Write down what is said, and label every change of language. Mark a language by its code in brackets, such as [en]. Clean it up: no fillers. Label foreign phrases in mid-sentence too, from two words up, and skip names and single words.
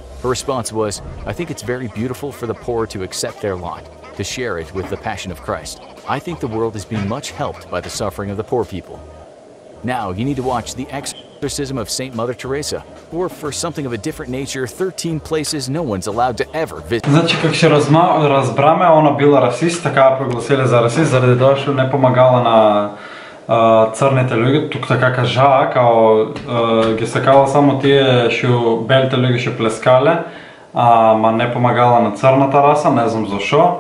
[en] Her response was, "I think it's very beautiful for the poor to accept their lot, to share it with the Passion of Christ. I think the world is being much helped by the suffering of the poor people." Now, you need to watch The Exorcism of Saint Mother Teresa, or for something of a different nature, 13 places no one's allowed to ever visit. [mk] Значи, как ще разбраме, она била расист, така прогласили за расист, заради тоа што не помагала на црните луѓе, тук така кажа, као ги сакала само тие што белите луѓе што плескале, ма не помагала на црната раса, не знам зашо.